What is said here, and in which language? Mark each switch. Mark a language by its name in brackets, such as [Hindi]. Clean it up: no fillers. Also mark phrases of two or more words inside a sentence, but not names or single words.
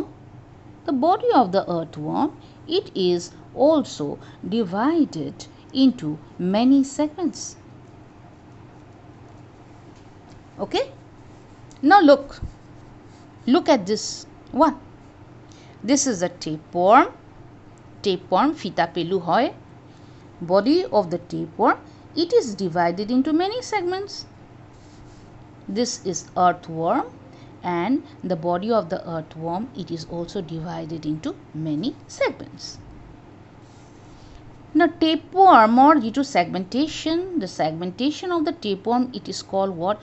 [English] The body of the earthworm, it is also divided into many segments. Okay. Now look at this one. This is a tapeworm. Tapeworm [Bangla] ফিতা পেলু হয়. [English] Body of the tapeworm, it is divided into many segments. This is earthworm, and the body of the earthworm, it is also divided into many segments. Now tapeworm [Bangla] এর যেটা [English] segmentation, the segmentation of the tapeworm, it is called what?